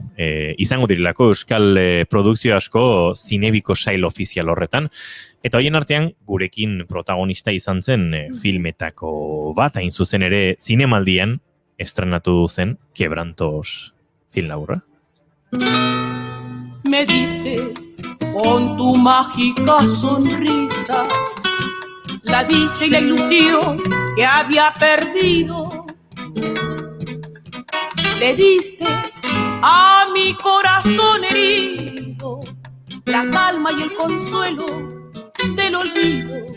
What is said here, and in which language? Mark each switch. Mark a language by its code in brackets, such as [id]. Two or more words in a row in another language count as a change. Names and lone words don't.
[eu] Izango direlako euskal produkzio asko Zinebiko sail ofizial horretan. Eta hoien artean gurekin protagonista izan zen filmetako bat, hain zuzen ere zinemaldian estrenatu zen Quebrantos film laburra. [es] Me diste con tu mágica sonrisa la dicha y la ilusión que había perdido. Le diste a mi corazón herido la calma y el consuelo del olvido.